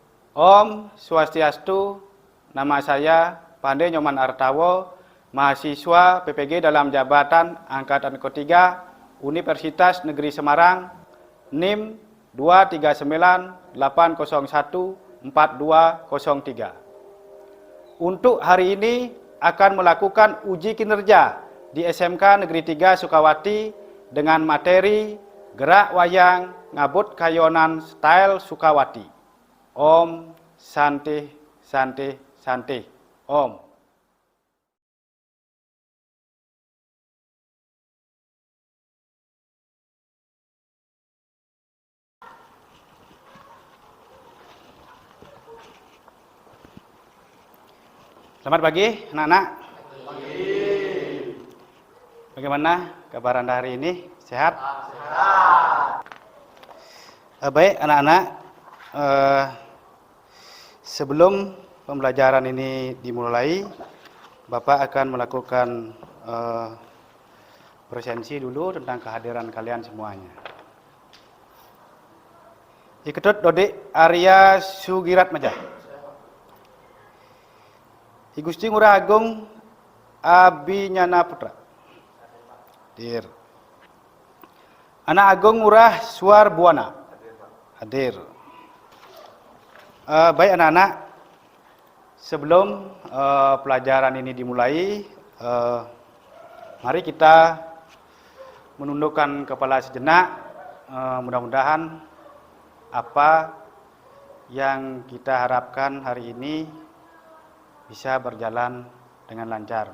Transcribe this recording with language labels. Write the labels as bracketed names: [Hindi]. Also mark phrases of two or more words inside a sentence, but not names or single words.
[Sanskrit] Om Swastiastu, [Indonesian] nama saya Pandey Nyoman Artawo, mahasiswa PPG dalam jabatan Angkatan ke-3 Universitas Negeri Semarang, NIM 239801423. Untuk hari ini akan melakukan uji kinerja di SMK Negeri 3 Sukawati dengan materi gerak wayang ngabut kayonan style Sukawati. [Sanskrit] Om Santi Santi Santi Om. [Indonesian] Selamat pagi anak-anak. Bagaimana kabar Anda hari ini? Sehat? Sehat. Baik anak-anak, sebelum pembelajaran ini dimulai, Bapak akan melakukan presensi dulu tentang kehadiran kalian semuanya. Iketut Dodik Arya Sugirat Majah. I Gusti Ngurah Agung Abinyana Putra. Hadir. Anak Agung Ngurah Suar Buana. Hadir. Baik anak-anak, sebelum pelajaran ini dimulai, mari kita menundukkan kepala sejenak. Mudah-mudahan apa yang kita harapkan hari ini bisa berjalan dengan lancar.